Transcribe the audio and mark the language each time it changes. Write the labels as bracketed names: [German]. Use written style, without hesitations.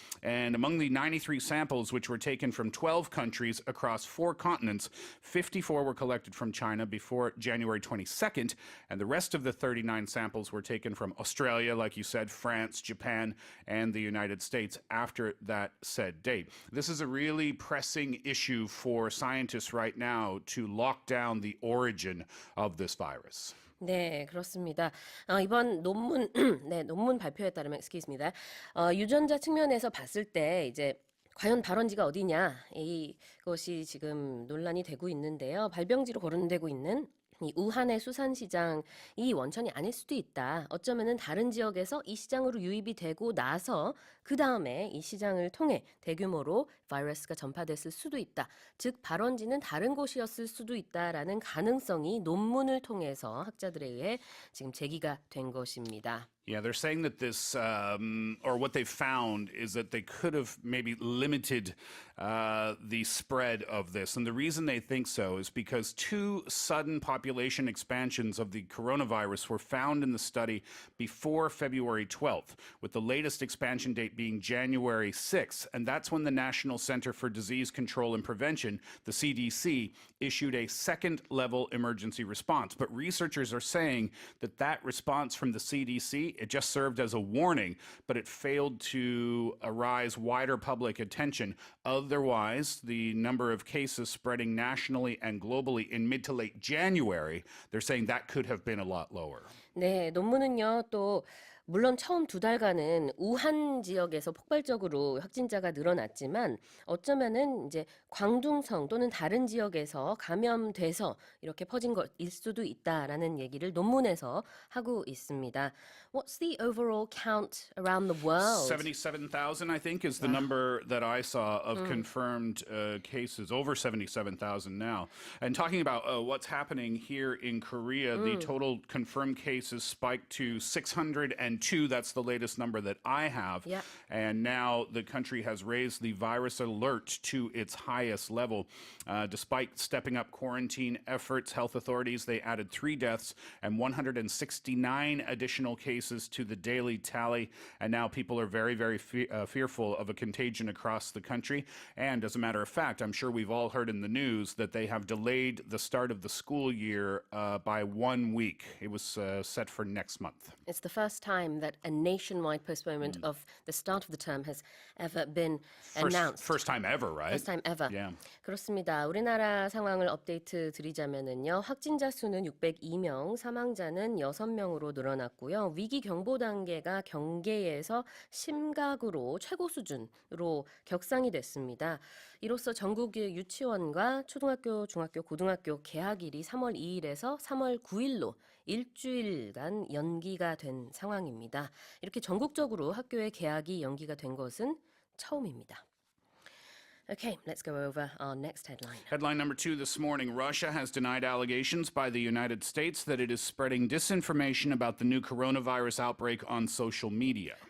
[English] And among the 93 samples, which were taken from 12 countries across 4 continents, 54 were collected from China before January 22nd, and the rest of the 39 samples were taken from Australia, like you said, France, Japan, and the United States after that said date. This is a really pressing issue for scientists right now to lock down the origin of this virus. [Korean] 네, 그렇습니다. 이번 논문, 논문 발표에 따르면, 유전자 측면에서 봤을 때 이제 과연 발원지가 어디냐 이것이 지금 논란이 되고 있는데요. 발병지로 거론되고 있는 이 우한의 수산시장이 원천이 아닐 수도 있다. 어쩌면은 다른 지역에서 이 시장으로 유입이 되고 나서 그 다음에 이 시장을 통해 대규모로 바이러스가 전파됐을 수도 있다. 즉 발원지는 다른 곳이었을 수도 있다라는 가능성이 논문을 통해서 학자들에 의해 지금 제기가 된 것입니다. [English] Yeah, they're saying that this, or what they found is that they could have maybe limited the spread of this. And the reason they think so is because 2 sudden population expansions of the coronavirus were found in the study before February 12th, with the latest expansion date being January 6th. And that's when the National Center for Disease Control and Prevention, the CDC, issued a second-level emergency response. But researchers are saying that that response from the CDC, it just served as a warning, but it failed to arouse wider public attention. Otherwise, the number of cases spreading nationally and globally in mid to late January, they're saying that could have been a lot lower. [Korean] 네, 논문은요, 또 물론 처음 2달간은 우한 지역에서 폭발적으로 확진자가 늘어났지만 어쩌면은 이제 광둥성 또는 다른 지역에서 감염돼서 이렇게 퍼진 것일 수도 있다라는 얘기를 논문에서 하고 있습니다. [English] What's the overall count around the world? 77,000, I think, is the number that I saw of confirmed cases, over 77,000 now. And talking about what's happening here in Korea, the total confirmed cases spiked to 602. That's the latest number that I have. Yeah. And now the country has raised the virus alert to its highest level. Despite stepping up quarantine efforts, health authorities, they added 3 deaths and 169 additional cases to the daily tally. And now people are very, very fearful of a contagion across the country. And as a matter of fact, I'm sure we've all heard in the news that they have delayed the start of the school year by 1 week. It was set for next month. It's the first time that a nationwide postponement of the start of the term has ever been announced. First time ever, right? First time ever. Yeah. [Korean] 그렇습니다. 우리나라 상황을 업데이트 드리자면은요. 확진자 수는 602명, 사망자는 6명으로 늘어났고요. 위기 경보 단계가 경계에서 심각으로 최고 수준으로 격상이 됐습니다. 이로써 전국의 유치원과 초등학교, 중학교, 고등학교 개학일이 3월 2일에서 3월 9일로 일주일간 연기가 된 상황입니다. 이렇게 전국적으로 학교의 개학이 연기가 된 것은 처음입니다. [English] Okay, let's go over our next headline. Headline number 2 this morning. Russia has denied allegations by the United States that it is spreading disinformation about the new coronavirus outbreak on social media.